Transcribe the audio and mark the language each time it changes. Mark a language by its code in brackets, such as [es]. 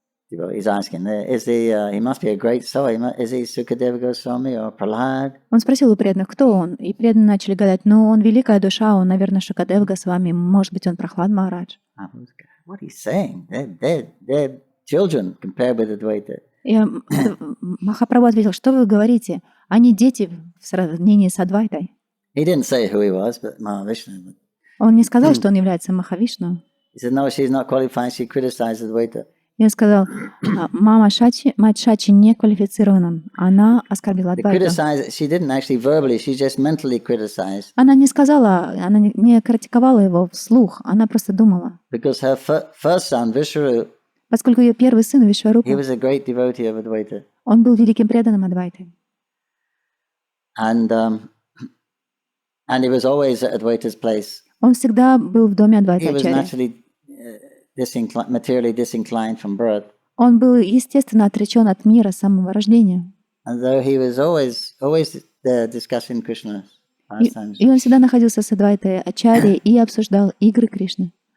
[en] He's asking, he must be a great soul. Is he Sukadeva Goswami or Prahlad? [ru] Он спросил у преданных, кто он, и преданные начали гадать: ну, он великая душа, он, наверное, Шукадев Госвами, может быть, он Прахлад Махарадж. [en] What he's saying? They're children compared with Advaita. [ru] И Махапрабху ответил: что вы говорите? Они дети в сравнении с Адвайтой. [en] He didn't say who he was, but Mahavishnu. [ru] Он не сказал, что он является Махавишну. [en] He said, no, she's not qualified. She criticized Advaita. [ru] И он сказал: мать Шачи не квалифицирована, она оскорбила Адвайту. [en] She didn't actually verbally, she just mentally criticized. [ru] Она не сказала, она не критиковала его вслух, она просто думала. [en] Because her first son, Vishwarup, [ru] поскольку ее первый сын Вишварупа, [en] he was a great devotee of Advaita. [ru] Он был великим преданным Адвайты. [en] And he was always at Advaita's place. [ru] Он всегда был в доме Адвайта Acharya. [en] He was naturally materially disinclined from birth. [ru] Он был естественно отречен от мира с самого рождения. [en] And though he was always there discussing Krishna's pastimes. [ru] И он всегда находился с Адвайтой Acharya и обсуждал игры Кришны.